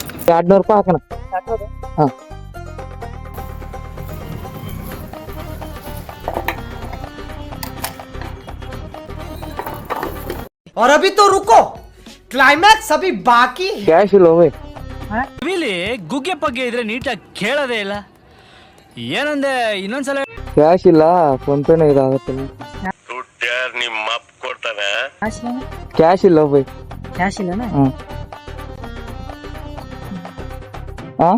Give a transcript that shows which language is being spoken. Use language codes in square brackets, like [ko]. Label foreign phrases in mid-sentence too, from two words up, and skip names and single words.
[kn] 200 ರೂಪಾಯಿ ಹಾಕೋಣ. ಹಾ [hi] और अभी तो रुको, क्लाइमैक्स अभी बाकी है. [kn] ಕ್ಯಾಶ್ ಇಲ್ಲ ಹೋಯ್. ಕಿವಿಲಿ ಗುಗ್ಗೆ ಪಗ್ಗೆ ಇದ್ರೆ ನೀಟಾಗಿ ಕೇಳೋದೇ ಇಲ್ಲ. ಏನಂದೆ ಇನ್ನೊಂದ್ಸಲ? ಕ್ಯಾಶ್ ಇಲ್ಲ, ಫೋನ್ ಪೇನ ಇದಾಗತ್ತೆ. ನಿಮ್ಮ ಅಪ್ಪ ಕೊಡ್ತಾನೆ. ಕ್ಯಾಶ್ ಇಲ್ಲ ಹೋಯ್. ಕ್ಯಾಶ್ ಇಲ್ಲನಾ? ಹಾ